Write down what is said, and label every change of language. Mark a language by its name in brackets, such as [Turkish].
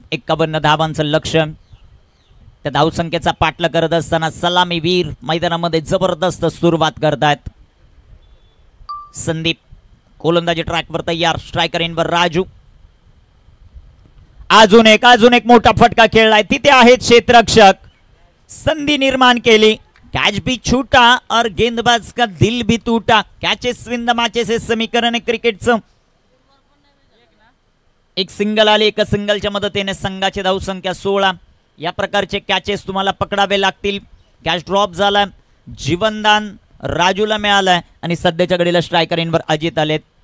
[Marathi] 51 धावांचं लक्ष्य. त्या धावसंख्येचा पाठलाग करत असताना सलामीवीर मैदानामध्ये जबरदस्त सुरुवात करतात. संदीप गोलंदाजी ट्रॅकवर तयार. स्ट्रायकर इनवर राजू. अजून एक मोठा फटका खेळलाय. तिथे आहेत क्षेत्ररक्षक. संधी निर्माण केली. [Hindi] कैच भी छूटा और गेंदबाज का दिल भी टूटा. [English] catches win the matches [Marathi] हे समीकरण क्रिकेटचं. एक सिंगल आली. एका सिंगलच्या मदतीने संघाची धावसंख्या 16. या प्रकारचे कॅचेस तुम्हाला पकडावे लागतील. कॅच ड्रॉप झाला. जीवनदान राजूला मिळालंय आणि सध्याच्या घडीला स्ट्रायकर इनवर अजित आलेत.